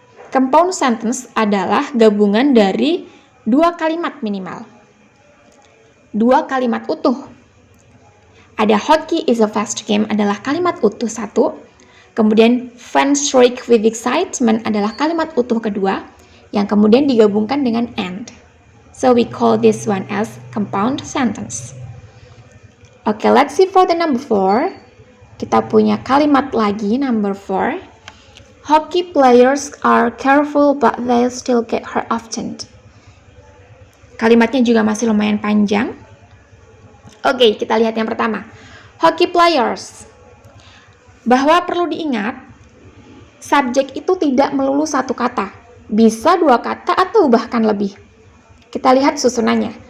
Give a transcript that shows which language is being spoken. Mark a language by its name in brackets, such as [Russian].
[Indonesian] Compound sentence adalah gabungan dari dua kalimat minimal, dua kalimat utuh. Ada [English] hockey is a fast game [Indonesian] adalah kalimat utuh satu, kemudian [English] fans shriek with excitement [Indonesian] adalah kalimat utuh kedua, yang kemudian digabungkan dengan and. [English] So we call this one as compound sentence. Okay, let's see for the number 4. [Indonesian] Kita punya kalimat lagi, [English] number 4. Hockey players are careful but they still get hurt often. [Indonesian] Kalimatnya juga masih lumayan panjang. Oke, kita lihat yang pertama. [English] Hockey players. [Indonesian] Bahwa perlu diingat, subjek itu tidak melulu satu kata. Bisa dua kata atau bahkan lebih. Kita lihat susunannya.